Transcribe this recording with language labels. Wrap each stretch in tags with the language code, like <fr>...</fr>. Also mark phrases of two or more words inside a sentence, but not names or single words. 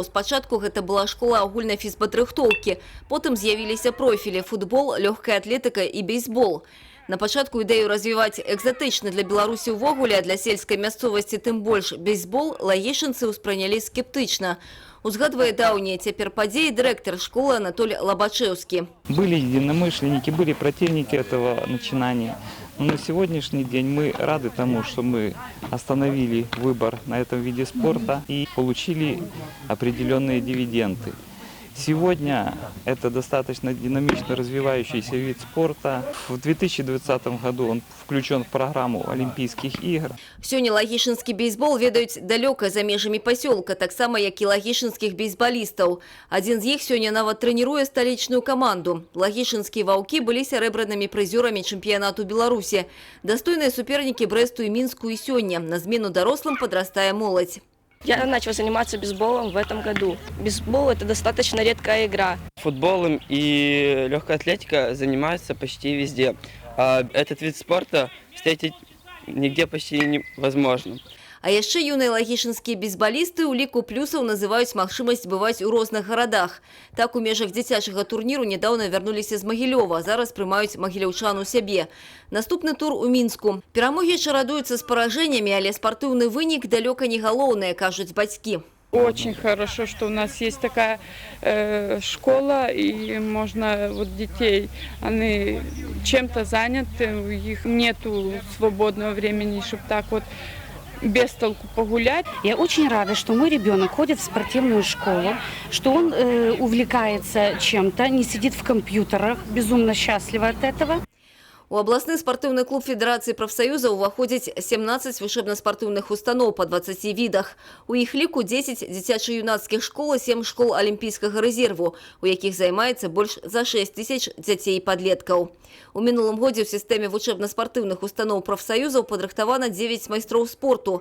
<be>Спачатку гэта была школа агульнай фізпадрыхтоўкі. Потым з'явіліся профілі – футбол, лёгкая атлетыка і бейсбол. На пачатку ідэю развіваць экзатычны для Беларусі ўвогуле, а для сельскай мясцовасці тым больш бейсбол лагішынцы ўспрынялі скептычна. Узгадвае даўнія цяпер падзеі дырэктар школы Анатоль Лобачевский.</be> <ru>Были единомышленники, были противники этого начинания. Но на сегодняшний день мы рады тому, что мы остановили выбор на этом виде спорта и получили определенные дивиденды. Сегодня это достаточно динамично развивающийся вид спорта. В 2020 году он включен в программу Олимпийских игр.</ru> <be>Сёння лагішынскі бейсбол ведаюць далёка за межамі пасёлка, таксама як і лагішынскіх бейсбалістаў. Адзін з іх сёння нават трэніруе сталічную каманду. Лагішынскія ваўкі былі сярэбранымі прызёрамі чэмпіянату Беларусі. Дастойныя супернікі Брэсту і Мінску і сёння. На змену дарослым падрастае моладзь.</be> <ru>Я начал заниматься бейсболом в этом году. Бейсбол – это достаточно редкая игра. Футболом и легкой атлетикой занимаются почти везде. А этот вид спорта встретить нигде почти невозможно.</ru> <be>А яшчэ юныя лагішынскія бейсбалісты ў ліку плюсаў называюць магчымасць бываць у розных гарадах. Так, у межах дзіцячага турніру нядаўна вярнуліся з Магілёва, зараз прымаюць магіляўчан у сябе. Наступны тур у Мінску. Перамогі чарадуюцца з паражэннямі, але спартыўны вынік далёка не галоўнае, кажуць бацькі.</be> <ru>Очень хорошо, что у нас есть такая школа, и можно детей, они чем-то заняты, у них нету свободного времени, чтобы так без толку погулять. Я очень рада, что мой ребенок ходит в спортивную школу, что он увлекается чем-то, не сидит в компьютерах, безумно счастлива от этого.</ru> <be>У абласны спартыўны клуб Федэрацыі прафсаюза ўваходзіць 17 вучэбна-спартыўных устаноў па 20 відах. У іх ліку 10 дзіцяча-юнацкіх школ і 7 школ алімпійскага рэзерву, у якіх займаецца больш за 6 тысяч дзяцей і падлеткаў. У мінулым годзе ў сістэме вучэбна-спартыўных устаноў прафсаюзаў падрыхтавана 9 майстроў спорту.</be>